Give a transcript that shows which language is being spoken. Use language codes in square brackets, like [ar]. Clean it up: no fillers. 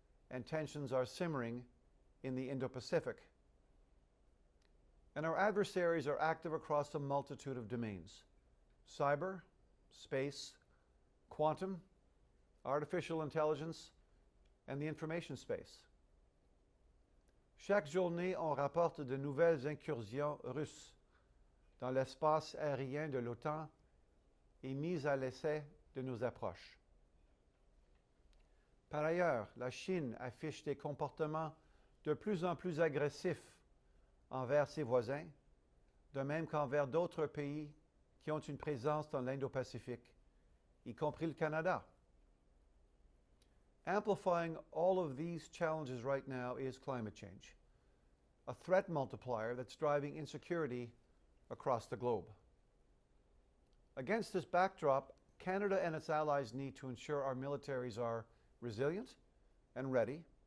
[en] and tensions are simmering in the Indo-Pacific. And our adversaries are active across a multitude of domains: cyber, space, quantum, artificial intelligence, and the information space. [fr] Chaque journée, on rapporte de nouvelles incursions russes dans l'espace aérien de l'OTAN et mise à l'essai de nos approches. Par ailleurs, la Chine affiche des comportements de plus en plus agressifs envers ses voisins, de même qu'envers d'autres pays qui ont une présence dans l'Indo-Pacifique, y compris le Canada. [en] Amplifying all of these challenges right now is climate change, a threat multiplier that's driving insecurity across the globe. Against this backdrop, Canada and its allies need to ensure our militaries are resilient and ready.